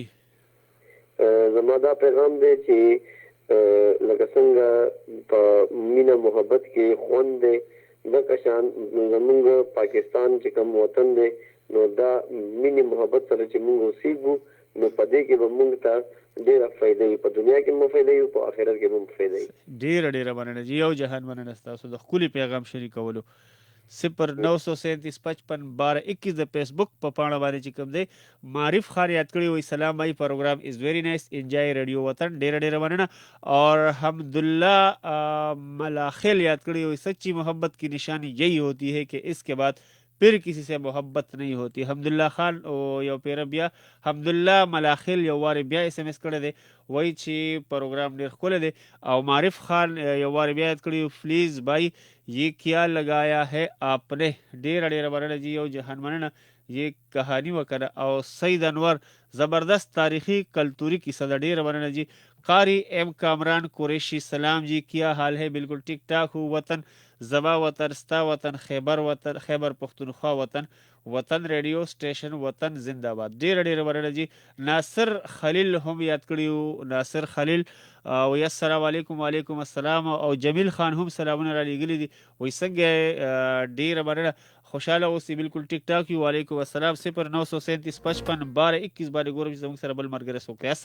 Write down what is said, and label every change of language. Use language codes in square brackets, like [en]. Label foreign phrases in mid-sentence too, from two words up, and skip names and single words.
[ps] زما دا پیغام دی چې لکه څنګه په مینه محبت کې خوند دی دغه شان زمونږ پاکستان چې کوم وطن دی نو دا مینې محبت سره چې موږ اوسېږو نو په دې کې به موږ ته ډېره فایده وي. په دنیا کې هم فایده وي په آخرت کې هم فایده وي. ډېره ډېره مننه جي یو جهان مننه ستاسو د ښکلي پیغام شریکولو. 0937551221 د فیسبوک په پاڼه باندې چې کوم دی معرف خان یاد کړی وي سلام بھائی [en] program is very nice enjoy [ps] ریډیو وطن ډېره ډېره مننه. [ur] اور حمدالله ملاخل [ps] یاد کړی وي [ur] سچی محبت کی نشانی یہی ہوتی ہے کہ اس کے بعد پھر کسی سے محبت نہیں ہوتی. [ps] حمدالله خان او یو پیر بیا حمدالله ملاخل یو وار بیا اس ام اس کړی دی وای چې پروګرام ډېر ښکلی دی. او معرف خان یو وار بیا یاد کړی [ur] پلیز بھائی یہ کیا لگایا ہے آپ نے [ps] ډېره ډېره مننه جی یو جهان مننه. یہ کہانی وکړه او سید انور زبردست تاریخی کلتوری کیسه ده ډېره مننه جی. قاری ایم کامران قریشی [ur] سلام جی کیا حال ہے بالکل ٹک ٹاک ہو [ps] وطن زبا وطن ستا وطن خیبر وطن خیبر پختونخوا وطن وطن ریډیو سټیشن وطن زنده باد ډېره ډېره مننه جی. ناصر خلیل هم یاد کړي ناصر خلیل او [ar] السلام علیکم وعلیکم السلام [ps] او جمیل خان هم سلامونه را لېږلي دي وایي څنګه ډېره مننه خوشحاله اوسئ بالکل ټیک ټاک یو [ar] وعلیکم السلام [ps] 0937551221 باندې ګورم چې زموږ سره بل ملګری څوک دی.